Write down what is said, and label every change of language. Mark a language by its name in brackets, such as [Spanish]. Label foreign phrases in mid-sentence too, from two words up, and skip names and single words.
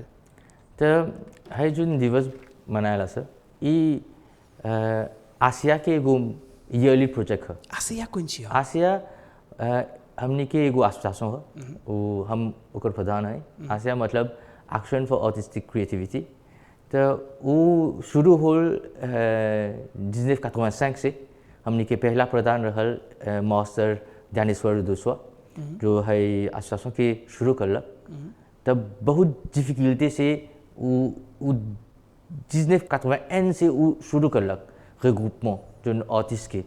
[Bhojpuri] तो है जो दिवस मनाया सर ये आसिया के एगो [English] yearly project [Bhojpuri] है। आसिया कौन सी है? आसिया हमने के एगो एसोसिएशन है, वो हम ओकर प्रधान है। आसिया मतलब एक्शन फॉर आर्टिस्टिक क्रिएटिविटी। तो वो शुरू होल 1985 से हमने के पहला प्रधान रहल मास्टर ज्ञानेश्वर दुसवा जो है एसोसिएशन के शुरू करलक। तब बहुत डिफिकल्टी से वो 1981 से वो शुरू करलक रिग्रुपमेंट जो आर्टिस्ट के।